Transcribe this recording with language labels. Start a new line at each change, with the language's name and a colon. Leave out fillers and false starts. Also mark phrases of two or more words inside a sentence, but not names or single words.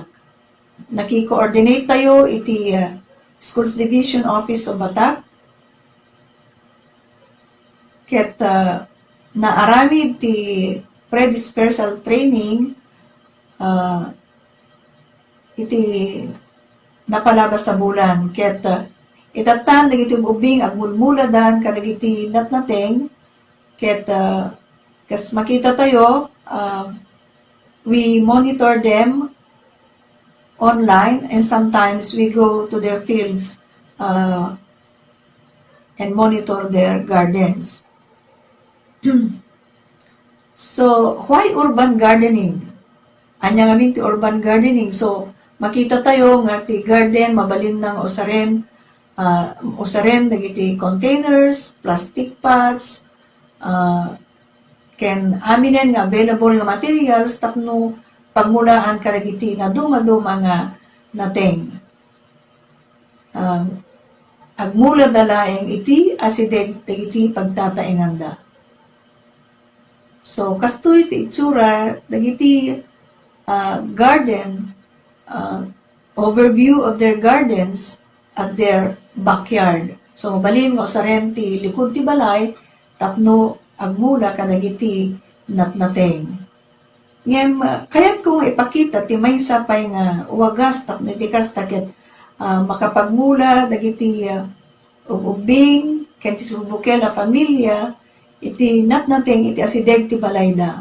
Iloko: Naki-coordinate tayo iti Schools Division Office of Batak ket naaramid ti
English: pre-dispersal training
Iloko: iti napalabas sa bulan ket itatan dagiti ubing agmulmuladan kadagiti natnateng ket kas makita tayo
English: we monitor them online and sometimes we go to their fields and monitor their gardens. So, why urban gardening?
Iloko: Anya ngamin ti
English: urban gardening.
Iloko: So, makita tayo nga ti garden, mabalin ng usaren, dagiti containers,
English: plastic pots,
Iloko: ken aminen nga available nga materials tapno pagmulaan kadagiti na duma-duma nga nateng. Agmula dalaeng iti asideg dagiti pagtatainganda.
English: So
Iloko: kastoy ti itsura dagiti
English: garden, overview of their gardens at their backyard.
Iloko: So mabalin nga usaren ti likod ti balay tapno agmula kadagiti natnateng. Ngem kayat ko nga ipakita ti maysa pay nga wagas tapno iti kastakit makapagmula dagiti ubing ken ti subukel a familia iti natnateng iti asideg ti balay da.